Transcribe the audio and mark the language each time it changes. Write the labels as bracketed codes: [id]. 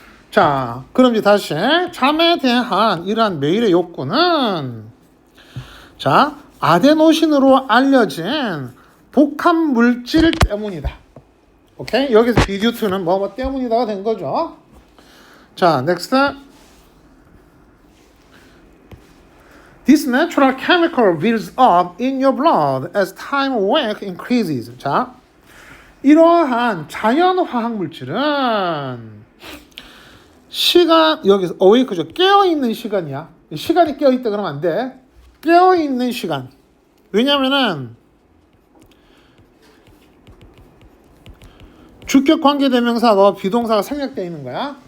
[ko] 자, 그럼 이제 다시 잠에 대한 이러한 메일의 욕구는 자, 아데노신으로 알려진 복합 물질 때문이다. 오케이? 여기서 비듀2는 뭐 때문이다가 된 거죠. 자, next. [en] This natural chemical builds up in your blood as time awake increases. [ko] 자, 이러한 자연 화학 물질은 시간 여기서 awake죠. 깨어 있는 시간이야. 시간이 깨어 있다 그러면 안 돼. 깨어 있는 시간. 왜냐면은 주격 관계 대명사가 비동사가 생략되어 있는 거야.